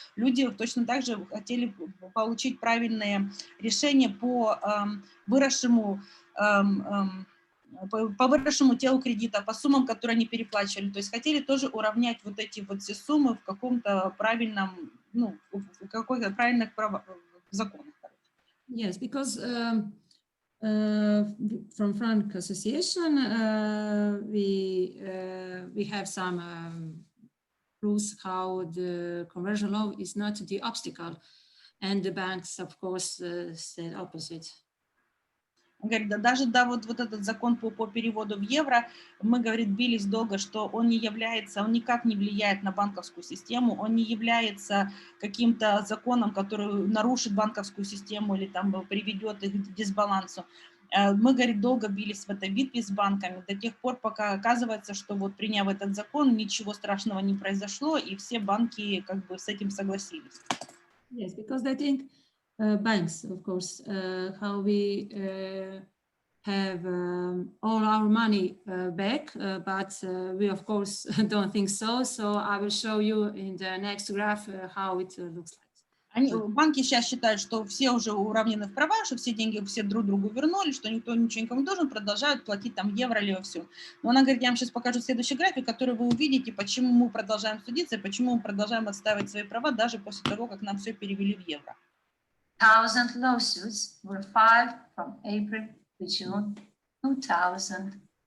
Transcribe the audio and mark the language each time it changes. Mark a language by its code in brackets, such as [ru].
[ru] Люди точно так же хотели получить правильные решения по выросшему телу кредита, по суммам, которые они переплачивали. То есть хотели тоже уравнять вот эти вот все суммы в каком-то правильном, в какой-то правильных законах. [en] Yes, because from Frank Association we have some proofs how the conversion law is not the obstacle, and the banks, of course, said opposite. [ru] Он говорит, да, даже вот этот закон по переводу в евро, мы, говорит, бились долго, что он никак не влияет на банковскую систему, он не является каким-то законом, который нарушит банковскую систему или там приведет их к дисбалансу. Мы, говорит, долго бились в этой битве с банками до тех пор, пока оказывается, что вот приняв этот закон, ничего страшного не произошло, и все банки как бы с этим согласились. [en] Yes, because I think banks, of course, how we have all our money back, but we, of course, don't think so. So I will show you in the next graph how it looks like. [ru] Банки сейчас считают, что все уже уравнены в правах, что все деньги все друг другу вернули, что никто ничего никому не должен, продолжают платить там евро или все. Но она говорит, я вам сейчас покажу следующий график, который вы увидите, почему мы продолжаем судиться, и почему мы продолжаем отстаивать свои права даже после того, как нам все перевели в евро. [en] 1,000 lawsuits were filed from April to June 2019.